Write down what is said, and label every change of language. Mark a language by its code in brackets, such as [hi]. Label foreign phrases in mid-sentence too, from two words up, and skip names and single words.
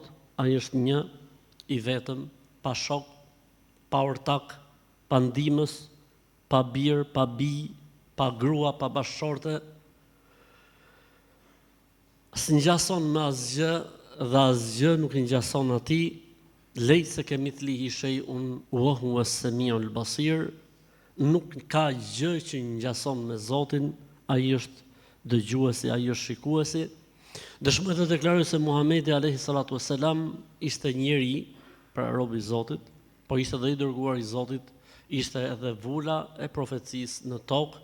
[sq] Ai është një i vetëm, pa shok, pa ortak, pa ndihmës, pa bir, pa bij, pa grua, pa bashkëshorte. S'ngjason me asgjë dhe asgjë nuk i ngjason atij. [ar] ليس كمثله شيء وهو السميع البصير. [sq] Nuk ka gjë që ngjason me Zotin, ai është dëgjuesi, ai është shikuesi. Dëshmoj të deklaroj se Muhamedi [ar] عليه الصلاة والسلام [sq] ishte njeri, pra robi i Zotit, po ishte edhe i dërguar i Zotit, ishte edhe vula e profecisë në tokë.